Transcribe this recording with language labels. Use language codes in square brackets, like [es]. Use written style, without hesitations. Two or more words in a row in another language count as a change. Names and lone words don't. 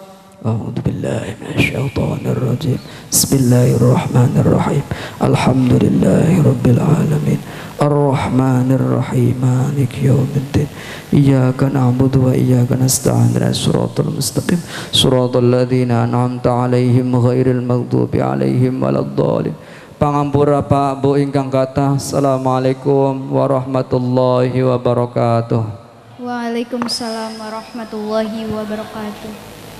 [ar] أعوذ بالله من الشيطان الرجيم. بسم الله الرحمن الرحيم. الحمد لله رب العالمين. الرحمن الرحيم. مالك يوم الدين. إياك نعبد وإياك نستعين. الصراط المستقيم. صراط الذين أنعمت عليهم غير المغضوب عليهم ولا الضالين. [jv] Pangampura Pak Bu ingkang kathah. [ar] السلام عليكم ورحمة الله وبركاته. وعليكم السلام ورحمة الله وبركاته.